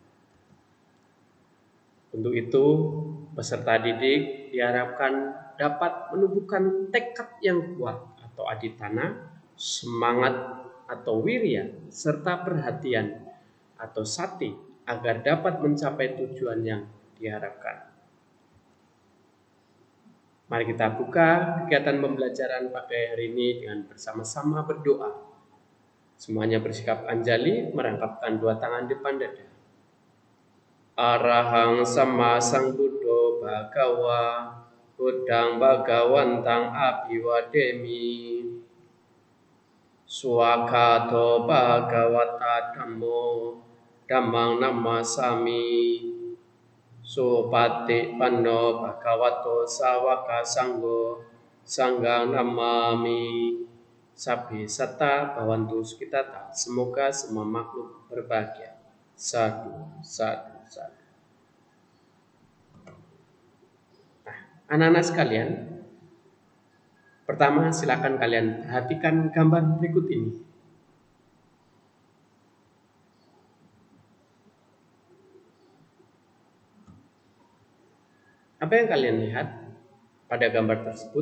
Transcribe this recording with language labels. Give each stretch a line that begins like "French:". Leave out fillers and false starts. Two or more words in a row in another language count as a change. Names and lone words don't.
Indonesian: Untuk itu, peserta didik diharapkan dapat menumbuhkan tekad yang kuat atau aditana, semangat atau wirya, serta perhatian atau sati agar dapat mencapai tujuan yang diharapkan. Mari kita buka kegiatan pembelajaran pada hari ini dengan bersama-sama berdoa. Semuanya bersikap anjali, merangkapkan dua tangan depan dada.
Pali: Arahang sama sang Buddho Bhagawa Buddhang Bhagawantang Abhiwademi Swakato Bhagawata Dhammo Dhammang Namasami Supati Panno Bhagavato Sawaka Sanggo Sanggang Namami Sabi Sata Bhavantu Sukitata.
Indonesian: Semoga semua makhluk berbahagia.
Pali: Sadu, sadu, sadu.
Indonesian: Nah, anak-anak sekalian, pertama silakan kalian perhatikan gambar berikut ini. Apa yang kalian lihat pada gambar tersebut?